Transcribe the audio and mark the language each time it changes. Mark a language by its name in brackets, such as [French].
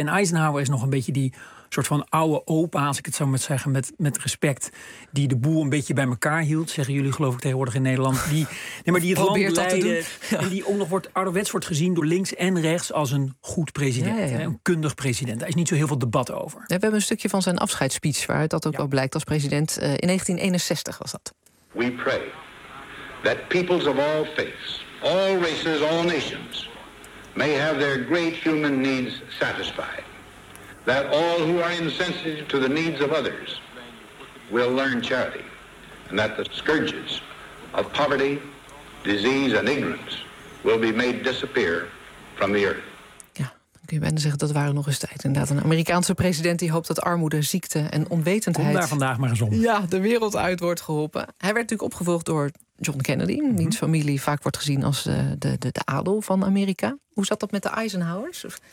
[Dutch] En Eisenhower is nog een beetje die soort van oude opa, als ik het zo moet zeggen, met respect, die de boel een beetje bij elkaar hield. Zeggen jullie geloof ik tegenwoordig in Nederland. Die het land leidde. Te doen. Ja. En die ook nog wordt ouderwets wordt gezien door links en rechts als een goed president. Ja, ja, ja. Een kundig president. Daar is niet zo heel veel debat over. We hebben een stukje van zijn afscheidsspeech waaruit dat ook wel blijkt als president. In 1961 was dat. [English] We pray that peoples of all faiths, all races, all nations may have their great human needs satisfied. That all who are insensitive to the needs of others will learn charity, and that the scourges of poverty, disease and ignorance will be made disappear from the earth. [Dutch] Ja, dan kun je bijna zeggen dat waren nog eens tijd. Inderdaad, een Amerikaanse president die hoopt dat armoede, ziekte en onwetendheid daar vandaag maar eens om. Ja, de wereld uit wordt geholpen. Hij werd natuurlijk opgevolgd door John Kennedy, wiens familie vaak wordt gezien als de adel van Amerika. Hoe zat dat met de Eisenhowers?